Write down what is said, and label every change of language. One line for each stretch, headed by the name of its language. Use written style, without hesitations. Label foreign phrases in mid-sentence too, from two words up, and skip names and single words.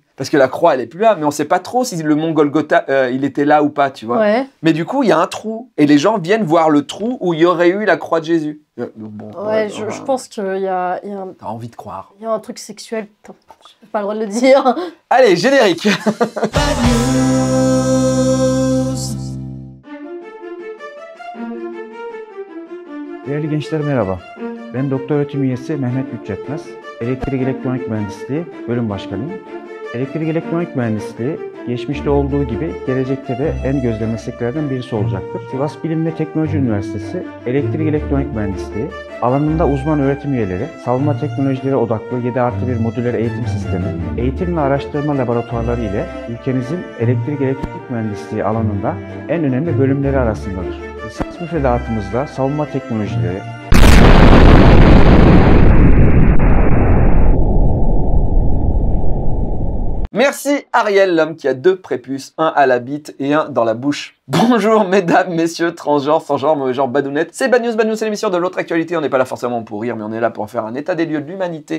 French: Parce que la croix, elle est plus là, mais on sait pas trop si le mont Golgotha, il était là ou pas, tu vois. Ouais. Mais du coup, il y a un trou. Et les gens viennent voir le trou où il y aurait eu la croix de Jésus. Bon, je pense qu'il y a T'as envie de croire. Il y a un truc sexuel. Je n'ai pas le droit de le dire. Allez, générique.
Turkish: Değerli gençler merhaba. Ben doktor öğretim üyesi Mehmet Bütçetmez. Elektrik Elektronik Mühendisliği bölüm başkanıyım. Elektrik Elektronik Mühendisliği geçmişte olduğu gibi gelecekte de en gözde mesleklerden birisi olacaktır. Sivas Bilim ve Teknoloji Üniversitesi Elektrik Elektronik Mühendisliği alanında uzman öğretim üyeleri, savunma teknolojileri odaklı 7+1 modüler eğitim sistemi, eğitim ve araştırma laboratuvarları ile ülkemizin elektrik elektronik mühendisliği alanında en önemli bölümleri arasındadır. Lisans müfredatımızda savunma teknolojileri,
French: Merci Ariel, l'homme qui a 2 prépuces, un à la bite et un dans la bouche. Bonjour mesdames, messieurs, transgenres, sans genre, mauvais genre, badounettes. C'est Bad News, c'est l'émission de l'autre actualité. On n'est pas là forcément pour rire, mais on est là pour faire un état des lieux de l'humanité.